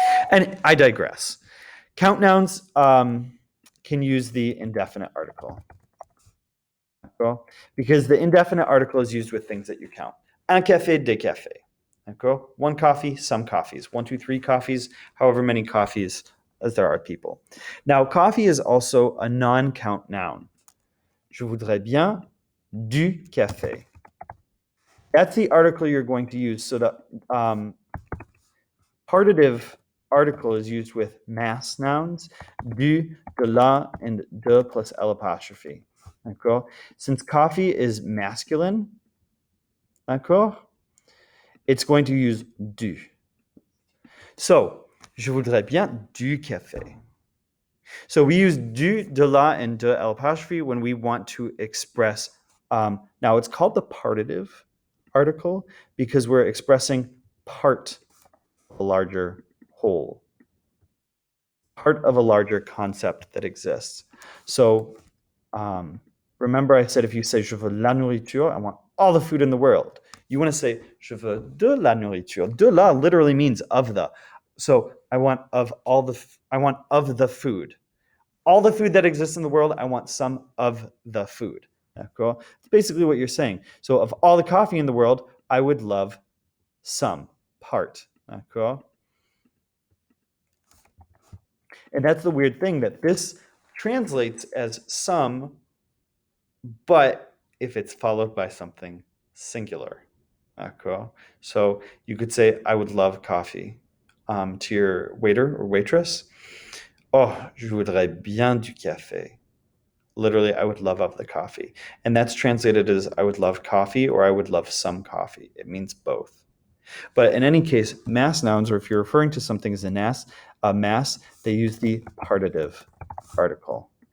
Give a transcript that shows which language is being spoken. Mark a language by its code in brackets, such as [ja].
[en] And I digress. Count nouns can use the indefinite article. Because the indefinite article is used with things that you count. Un café, des cafés. One coffee, some coffees. 1, 2, 3 coffees, however many coffees as there are people. Now, coffee is also a non-count noun. [fr] Je voudrais bien du café. [en] That's the article you're going to use. So the partitive article is used with mass nouns, du, de la, and de plus L apostrophe. D'accord? Since coffee is masculine, d'accord, it's going to use du. [fr] So, je voudrais bien du café. [en] So we use du, de la, and de L apostrophe when we want to express, now it's called the partitive article because we're expressing part of a larger whole, part of a larger concept that exists. So remember I said if you say je veux la nourriture, I want all the food in the world. You want to say je veux de la nourriture. De la literally means of the. So I want of the food. All the food that exists in the world, I want some of the food. D'accord? It's basically what you're saying. So of all the coffee in the world, I would love some part. D'accord? And that's the weird thing, that this translates as some, but if it's followed by something singular. D'accord? So you could say, I would love coffee to your waiter or waitress. [fr] Oh, je voudrais bien du café. [en] Literally, I would love of the coffee. And that's translated as I would love coffee or I would love some coffee. It means both. But in any case, mass nouns, or if you're referring to something as a mass, they use the partitive article.